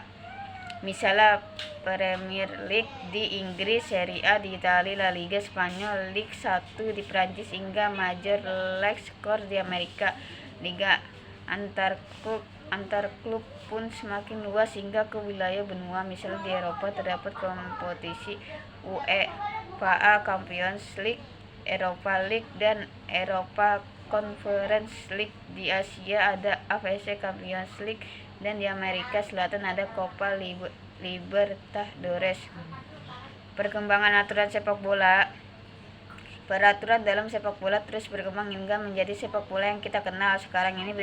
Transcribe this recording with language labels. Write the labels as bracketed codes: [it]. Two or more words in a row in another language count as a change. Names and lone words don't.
[id] Misalnya Premier League di Inggris, Serie A di Italia, La Liga Spanyol, Ligue 1 di Prancis, hingga Major League Soccer di Amerika. Liga antar klub pun semakin luas hingga ke wilayah benua. Misalnya di Eropa terdapat kompetisi UEFA Champions League, Europa League, dan Europa Conference League. Di Asia ada AFC Champions League, dan di Amerika Selatan ada Copa Libertadores. Perkembangan aturan sepak bola. Peraturan dalam sepak bola terus berkembang hingga menjadi sepak bola yang kita kenal sekarang ini.